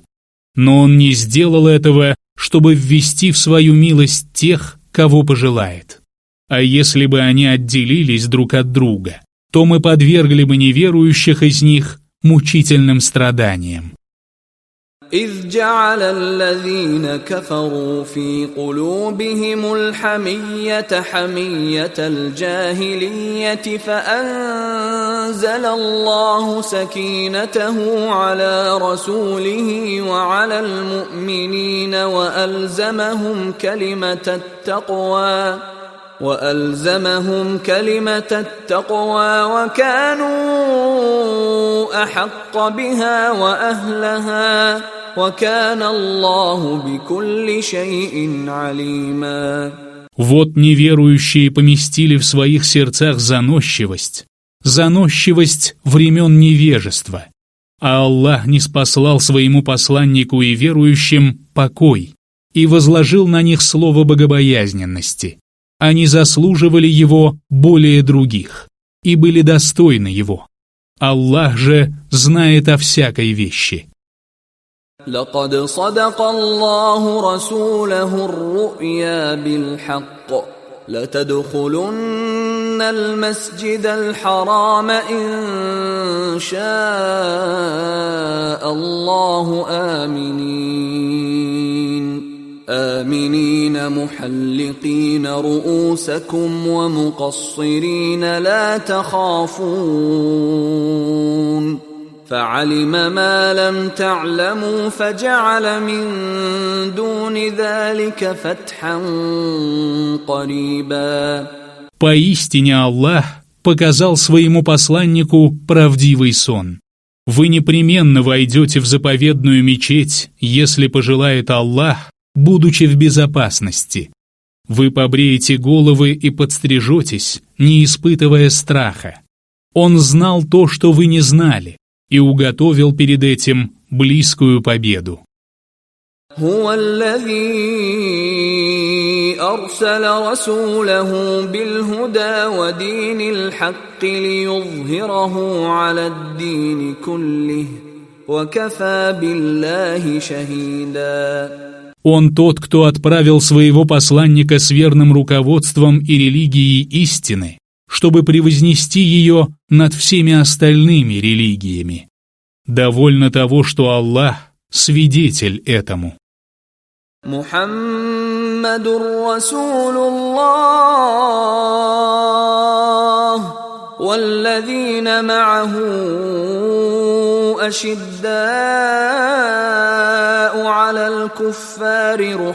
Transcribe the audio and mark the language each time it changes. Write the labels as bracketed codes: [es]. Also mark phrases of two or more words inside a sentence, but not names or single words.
[ru] Но Он не сделал этого, чтобы ввести в свою милость тех, кого пожелает. А если бы они отделились друг от друга, то мы подвергли бы неверующих из них мучительным страданиям. [ar] إذ جعل الذين كفروا في قلوبهم الحمية حمية الجاهلية فأنزل الله سكينته على رسوله وعلى المؤمنين وألزمهم كلمة التقوى وكانوا أحق بها وأهلها وكان الله بكل شيء عليما. [ru] Вот неверующие поместили в своих сердцах заносчивость времен невежества, а Аллах ниспослал своему посланнику и верующим покой и возложил на них слово богобоязненности. Они заслуживали его более других и были достойны его. Аллах же знает о всякой вещи. [ar] لقد صدق الله رسوله الرؤيا بالحق لتدخلن المسجد الحرام إن شاء الله آمنين محلقين رؤوسكم ومقصرين لا تخافون فعلم ما لم تعلموا فجعل من دون ذلك فتحا قريبا. [ru] Поистине Аллах показал своему посланнику правдивый сон. Вы непременно войдете в заповедную мечеть, если пожелает Аллах, будучи в безопасности. Вы побреете головы и подстрижетесь, не испытывая страха. Он знал то, что вы не знали, и уготовил перед этим близкую победу. [ar] هو الذي أرسل رسوله بالهدى ودين الحق ليظهره على الدين كله وكفى بالله شهيدا. [ru] Он тот, кто отправил своего посланника с верным руководством и религией истины, чтобы превознести ее над всеми остальными религиями. Довольно того, что Аллах свидетель этому. [ar] محمد رسول الله والذين معه أشداء على الكفار